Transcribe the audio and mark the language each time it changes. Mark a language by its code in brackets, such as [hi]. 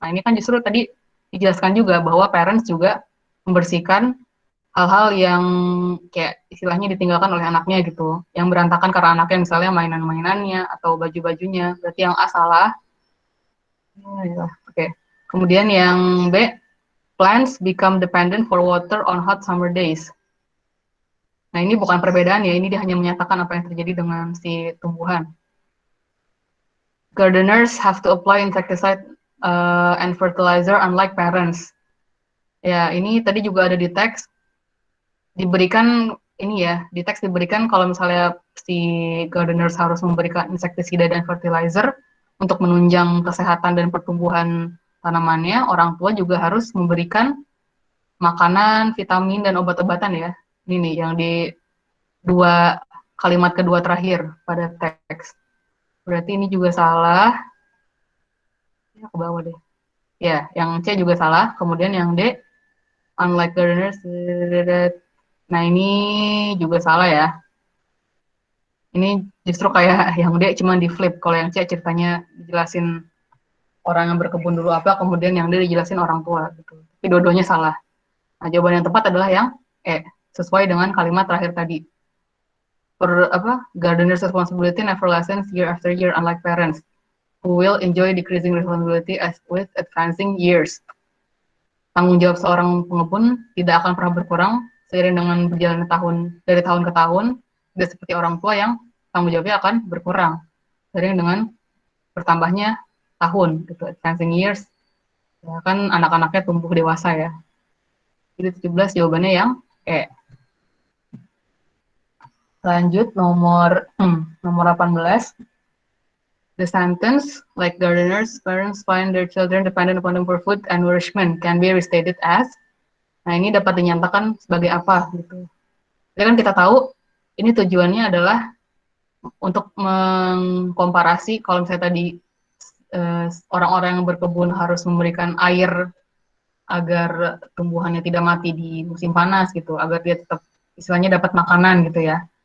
[id] Nah, ini kan justru tadi dijelaskan juga bahwa parents juga membersihkan hal-hal yang kayak istilahnya ditinggalkan oleh anaknya gitu, yang berantakan karena anaknya misalnya mainan-mainannya atau baju-bajunya. Berarti yang A salah. Oke. Okay. Kemudian yang B, [en] plants become dependent for water on hot summer days. [id] Nah ini bukan perbedaan ya, ini dia hanya menyatakan apa yang terjadi dengan si tumbuhan. [en] Gardeners have to apply insecticide and fertilizer unlike parents. [id] Ya ini tadi juga ada di teks, diberikan ini ya, di teks diberikan kalau misalnya si gardeners harus memberikan insektisida dan fertilizer untuk menunjang kesehatan dan pertumbuhan tanamannya, orang tua juga harus memberikan makanan, vitamin, dan obat-obatan ya. Ini nih yang di kalimat kedua terakhir pada teks. Berarti ini juga salah. Ya, ke bawah deh. Ya, yang C juga salah. Kemudian yang D, [en] unlike gardeners. [id] Nah, ini juga salah ya. Ini justru kayak yang D cuma di flip. Kalau yang C ceritanya dijelasin orang yang berkebun dulu apa, kemudian yang D dijelasin orang tua gitu. Tapi dua-duanya salah. Nah, jawaban yang tepat adalah yang E, sesuai dengan kalimat terakhir tadi. [en] Gardener's responsibility never lessens year after year, unlike parents who will enjoy decreasing responsibility as with advancing years. [id] Tanggung jawab seorang pengepun tidak akan pernah berkurang seiring dengan berjalannya dari tahun ke tahun, tidak seperti orang tua yang tanggung jawabnya akan berkurang seiring dengan bertambahnya tahun, gitu. [en] Advancing years, [id] ya kan anak-anaknya tumbuh dewasa ya. Jadi 17 jawabannya yang E. Lanjut nomor 18. [en] The sentence, like gardeners, parents find their children dependent upon them for food and nourishment, can be restated as. [id] Nah, ini dapat dinyatakan sebagai apa gitu. Jadi kan kita tahu ini tujuannya adalah untuk mengkomparasi kalau misalnya tadi orang-orang yang berkebun harus memberikan air agar tumbuhannya tidak mati di musim panas gitu, agar dia tetap istilahnya dapat makanan gitu ya.